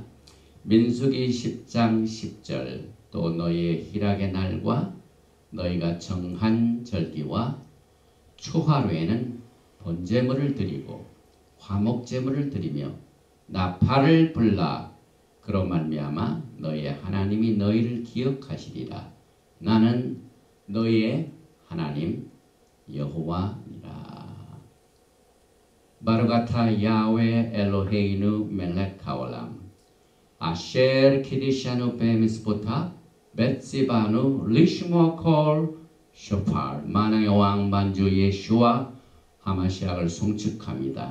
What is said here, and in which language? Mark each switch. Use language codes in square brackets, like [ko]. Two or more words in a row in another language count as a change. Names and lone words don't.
[ko] 민수기 10장 10절 또 너희의 희락의 날과 너희가 정한 절기와 추하루에는 번제물을 드리고 화목제물을 드리며 나팔을 불라 그로 말미암아 너희의 하나님이 너희를 기억하시리라. 나는 너희의 하나님 여호와니라. [he] ברוך אתה יהוה אלהינו מלך העולם אשר קדשנו במצותיו וצונו לשמוע קול שופר. [ko] 만왕의 왕 만주 예수와 하마시약을 송축합니다.